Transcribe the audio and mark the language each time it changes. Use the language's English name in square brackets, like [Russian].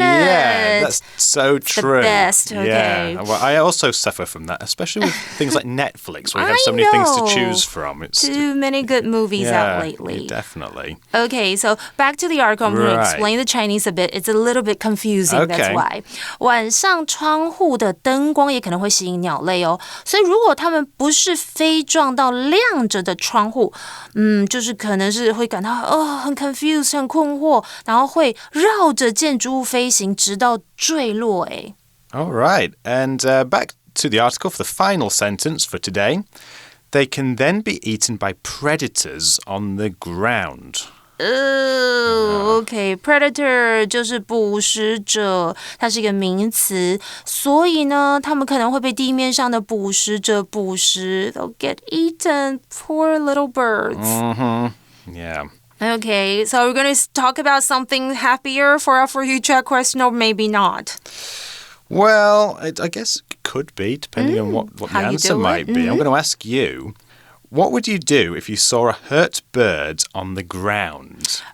[English] Yeah, that's so true. The best, okay. Yeah, well, I also suffer from that, especially with things like Netflix, where you have so many things to choose from. It's too many good movies out lately. Definitely. definitely. Okay, so back to the article. I'm going to explain the Chinese a bit. It's a little bit confusing, that's why. [Chinese] 晚上窗户的灯光也可能会吸引鸟类哦，所以如果它们不是飞撞到亮着的窗户，就是可能是会感到很 confused 很困惑，然后会绕着建筑物飞行，直到坠落。 [English] All right, and back to the article for the final sentence for today. They can then be eaten by predators on the ground. [Chinese] OK, predator 就是捕食者，它是一个名词，所以呢，它们可能会被地面上的捕食者捕食。 [English] They'll get eaten, poor little birds. Yeah. Okay, so we're going to talk about something happier for our For You Chat question, or maybe not. Well, I guess it could be, depending on what the answer might be. I'm going to ask you, what would you do if you saw a hurt bird on the ground?